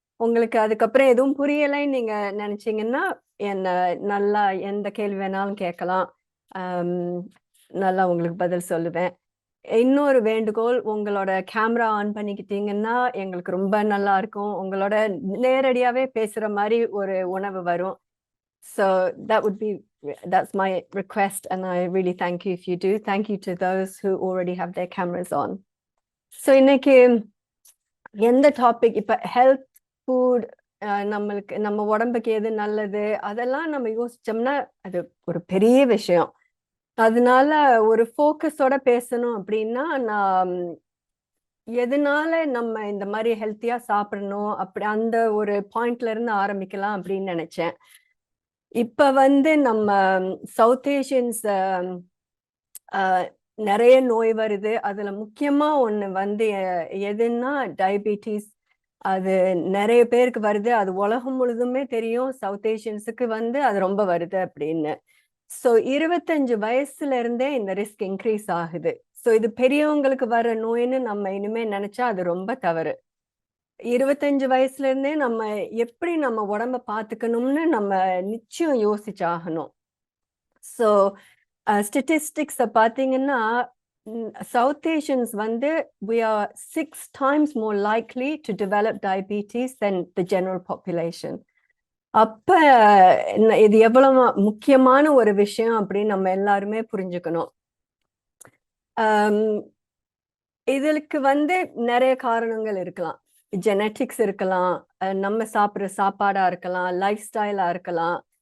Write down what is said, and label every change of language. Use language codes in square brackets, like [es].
[ta] உங்களுக்கு அதுக்கப்புறம் எதுவும் புரியலைன்னு நீங்க நினைச்சீங்கன்னா என்ன நல்லா எந்த கேள்வி வேணாலும் கேட்கலாம். நல்லா உங்களுக்கு பதில் சொல்லுவேன். இன்னொரு வேண்டுகோள், உங்களோட கேமரா ஆன் பண்ணிக்கிட்டீங்கன்னா எங்களுக்கு ரொம்ப நல்லா இருக்கும். உங்களோட நேரடியாவே பேசுற மாதிரி ஒரு உணவு வரும். [en] So that's my request, and I really thank you if you do. Thank you to those who already have their cameras on. [ta] So இன்னைக்கு எந்த டாபிக், இப்ப ஹெல்த் ஃபுட், நம்மளுக்கு நம்ம உடம்புக்கு எது நல்லது அதெல்லாம் நம்ம யோசிச்சோம்னா அது ஒரு பெரிய விஷயம். அதனால ஒரு ஃபோக்கஸோட பேசணும் அப்படின்னா நான் எதனால நம்ம இந்த மாதிரி ஹெல்த்தியா சாப்பிடணும் அப்படி அந்த ஒரு பாயிண்ட்ல இருந்து ஆரம்பிக்கலாம் அப்படின்னு நினைச்சேன். இப்ப நம்ம சவுத் ஏஷியன்ஸ் நிறைய நோய் வருது. அதுல முக்கியமா ஒண்ணு எதுன்னா டயபிட்டிஸ். அது நிறைய பேருக்கு வருது. அது உலகம் முழுதுமே தெரியும். சவுத் ஏஷியன்ஸுக்கு அது ரொம்ப வருது அப்படின்னு. ஸோ 25 வயசுல இருந்தே இந்த ரிஸ்க் இன்க்ரீஸ் ஆகுது. ஸோ இது பெரியவங்களுக்கு வர நோய்னு நம்ம இனிமே நினைச்சா அது ரொம்ப தவறு. 25 வயசுல இருந்தே நம்ம எப்படி நம்ம உடம்ப பாத்துக்கணும்னு நம்ம நிச்சயம் யோசிச்சாகணும். [en] so statistics [ta] பாத்தீங்கன்னா [en] South Asians we are 6 times more likely to develop diabetes than the general population. [ta] அப்ப இது எவ்வளவு முக்கியமான ஒரு விஷயம் அப்படின்னு நம்ம எல்லாருமே புரிஞ்சுக்கணும். இதுக்கு நிறைய காரணங்கள் இருக்கலாம். ஜெனட்டிக்ஸ் இருக்கலாம், நம்ம சாப்பிட்ற சாப்பாடா இருக்கலாம், லைஃப் ஸ்டைலா இருக்கலாம்.